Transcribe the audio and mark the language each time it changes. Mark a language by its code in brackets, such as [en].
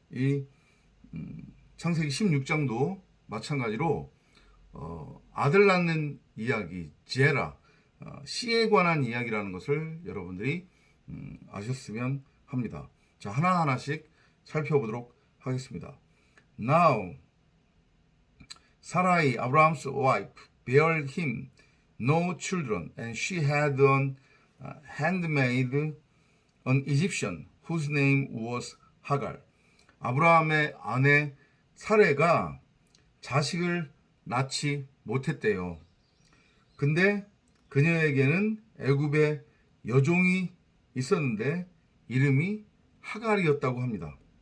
[ko] 이 창세기 16장도 마찬가지로 아들 낳는 이야기, 제라, 씨에 관한 이야기라는 것을 여러분들이 아셨으면 합니다. 자, 하나하나씩 살펴보도록 하겠습니다. [en] Now, Sarai, Abraham's wife, bare him no children, and she had an handmaid, an Egyptian, whose name was Hagar. [ko] 아브라함의 아내 사레가 자식을 낳지 못했대요. 근데 그녀에게는 애굽의 여종이 있었는데 이름이 하갈이었다고 합니다.